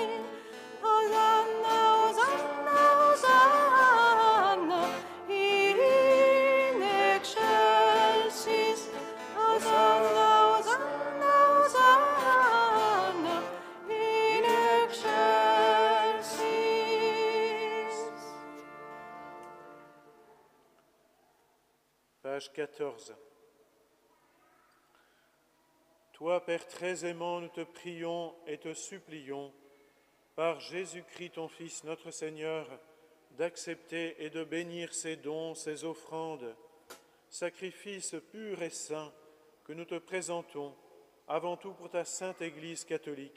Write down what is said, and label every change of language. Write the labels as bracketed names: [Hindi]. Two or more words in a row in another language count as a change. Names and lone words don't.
[Latin] Hosanna, Hosanna, Hosanna, in excelsis. Hosanna, Hosanna, Hosanna, in excelsis. [French] Page 14. Toi, Père très aimant, nous te prions et te supplions, par Jésus-Christ ton Fils, notre Seigneur, d'accepter et de bénir ces dons, ces offrandes, sacrifices purs et saints que nous te présentons, avant tout pour ta sainte Église catholique.